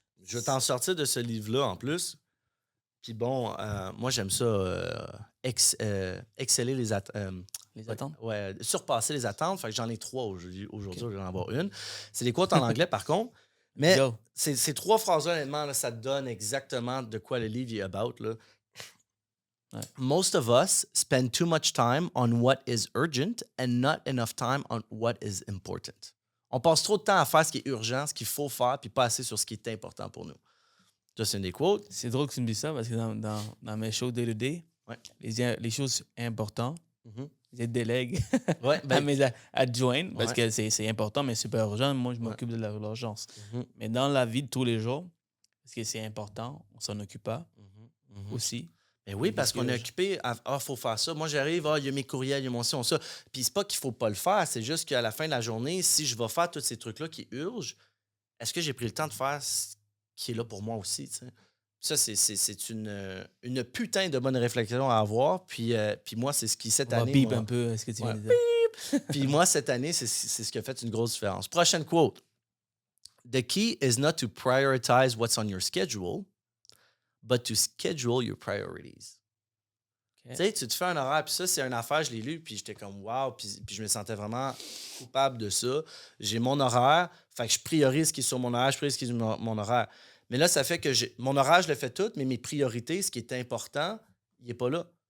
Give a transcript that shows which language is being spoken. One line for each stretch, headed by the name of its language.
French: Je vais t'en sortir de ce livre-là en plus. Puis bon, moi, j'aime ça, exceller les attentes. Ouais, surpasser les attentes. Fait que j'en ai 3 aujourd'hui. Je vais en avoir une. C'est des quotes en anglais, par contre. Mais ces 3 phrases-là, honnêtement, là, ça te donne exactement de quoi le livre est about. Là. Ouais.
English: Most of us spend too much time on what is urgent and not enough time on what is important.
French: On passe trop de temps à faire ce qui est urgent, ce qu'il faut faire, puis pas assez sur ce qui est important pour nous. Ça, c'est une des quotes. C'est drôle que tu me dises ça parce que dans mes shows day-to-day, les choses importantes, je délègue à mes adjoints parce que c'est important, mais super urgent. Moi, je m'occupe de l'urgence. Mais dans la vie de tous les jours, parce que c'est important, on s'en occupe pas aussi. Mais oui, parce qu'on est occupé à faut faire ça. Moi, j'arrive, il y a mes courriels, il y a mon ci, ça. Puis c'est pas qu'il faut pas le faire, c'est juste qu'à la fin de la journée, si je vais faire tous ces trucs-là qui urgent, est-ce que j'ai pris le temps de faire ce qui est là pour moi aussi, tu sais? Ça, c'est une putain de bonne réflexion à avoir. Puis moi, c'est ce qui, cette année... On va un peu ce que tu viens de dire. Puis moi, cette année, c'est ce qui a fait une grosse différence. Prochaine quote.
English: The key is not to prioritize what's on your schedule, but to schedule your priorities.
French: Okay. Tu sais, tu te fais un horaire, puis ça, c'est une affaire, je l'ai lu, puis j'étais comme wow, puis je me sentais vraiment coupable de ça. J'ai mon horaire, fait que je priorise ce qui est sur mon horaire, je priorise ce qui est sur mon horaire. Mais là, ça fait que mon horaire, je le fais tout, mais mes priorités, ce qui est important, il n'est pas là.